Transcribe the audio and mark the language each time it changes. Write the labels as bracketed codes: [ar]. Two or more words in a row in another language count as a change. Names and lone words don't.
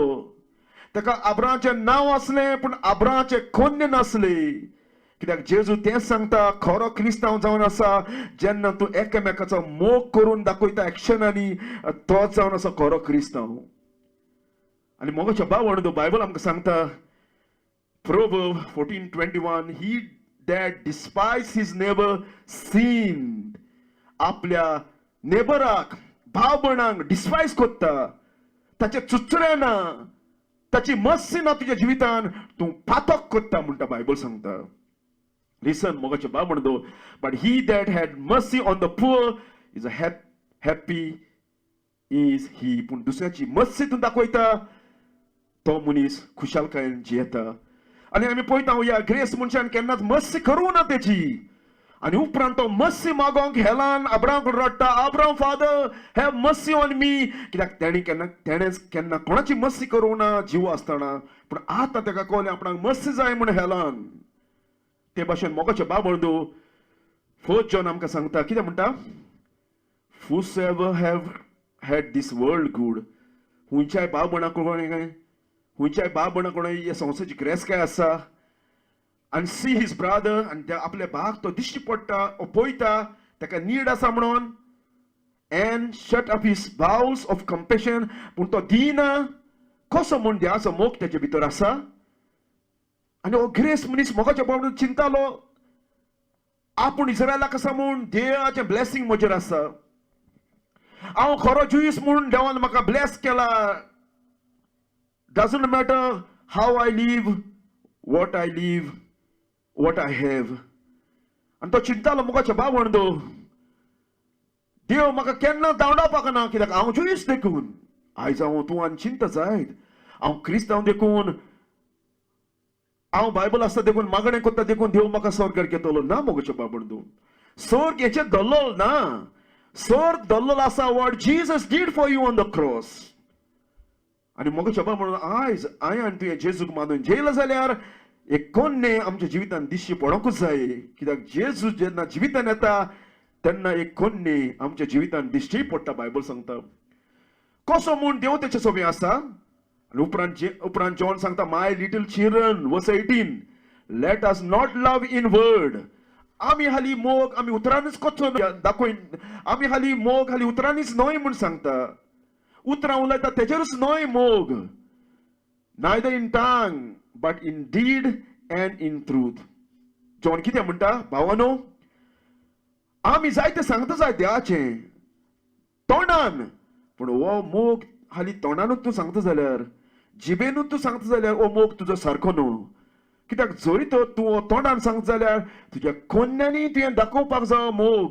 [kok] ताका अब्राहामाचें नांव आसलें पूण अब्राहामाचे कन्या नासली. कित्याक जेजू तेंच सांगता, खरो क्रिस्तांव जावन आसा जेन्ना तूं एकामेकाचो मोग करून दाखयता एक्शनांनी, तोच जावन आसा खरो क्रिस्तांव. आनी मोगाच्या भाव बंदो, बायबल आमकां सांगता, [en] Proverbs 14:21, he that despise his neighbor sinned. [kok] आपल्या नेबराक, भाव भयणांक डिस्पायज करता, ताचे चुचरे ना, ताची मस्सी ना तुज्या जिवितान, तूं पातक करता म्हणटा बायबल सांगता. लिसन मोगाचे भाव बंदो, [en] but he that had mercy on the poor is a happy is he. [kok] पूण दुसऱ्याची मस्सी तूं दाखयता तो मनीस खुशालकायेन जियेता. आनी आमी पळयता ह्या ग्रेस मनशान केन्नाच मस्सी करूं ना तेची. आनी उपरांत तो मस्सी मागोंक हेलान अब्राहाम रडटा, अब्राहाम [en] father have mercy on me. [kok] कित्याक तेणेंच केन्ना कोणाची मस्सी करूं ना जीव आसतना. पूण आतां ताका कळ्ळें आपणाक मस्सी जाय म्हण हेलान. ते भाशेन मोगाचे भाव बंदो, 1 जॉन आमकां सांगता, कितें म्हणटा? [en] Whosoever have had this world good. [kok] हुंयच्याय भाव भयणां हुंयच्याय भाव भयणां हे संवसाराची ग्रेस काय आसा. [en] and see his brother, [kok] आनी आपल्या भावाक तो दिश्टी पडटा, पळयता ताका नीड आसा म्हणून, [en] and shut up his bowels of compassion. [kok] पूण तो दिना कसो म्हूण देवाचो मोग तेचे भितर आसा. आनी हो ग्रेस मनीस मोगाच्या भावान चिंतालो, आपूण इस्रायलाक आसा म्हूण देवाचें ब्लेसिंग म्हजेर आसा. हांव खरो ज्यूस म्हूण देवान म्हाका ब्लेस केला. [en] Doesn't matter how I live, what I live, what I have. [kok] आनी तो चिंतालो मोगाच्या भाव बंदो, देव म्हाका केन्ना दावडावपाक ना. कित्याक हांव ज्यूस देखून आयज हांव तूं आनी चिंता जायत. हांव क्रिस्तांव देखून, हांव बायबल आसता देखून मागणें करता देखून देव म्हाका स्वर्गार घेतलो ना. मोगाच्या भाव बंदो, स्वर्ग हेचेर दल्लोल ना. स्वर्ग दल्लोल आसा [en] what Jesus did for you on the cross. [kok] आनी मोगाच्या भाव बंदो, आयज हांवें आनी तुवें जेजूक मानून जेयला जाल्यार एक कन्ये आमच्या जिवितान दिश्टी पडोंकूच जाय. कित्याक जेजू जेन्ना जिवितान येता तेन्ना एक कन्ये आमच्या जिवितान दिश्टी पडटा बायबल सांगता. कसो म्हूण देव तेचे सोबे आसा. आनी उपरांत जॉन सांगता, [en] My little children, verse 18, let us not love in word. [kok] आमी हाली मोग आमी उतरांनीच कच्चो दाखोवन, आमी हाली मोग हाली उतरांनीच न्हय म्हूण सांगता. उतरां उलयता तेजेरूच न्हय मोग. [en] Neither in tongue but in deed and in truth. [kok] जॉन कितें म्हणटा? भावानो, आमी जायते सांगता जाय देवाचें तोंडान, पूण हो मोग हाली तोंडानूच तूं सांगता जाल्यार, जिबेनूच तूं सांगता जाल्यार हो मोग तुजो सारको न्हू. कित्याक जरी तर तूं हो तोंडान सांगता जाल्यार तुज्या कन्यांनी तुवें दाखोवपाक जाय मोग.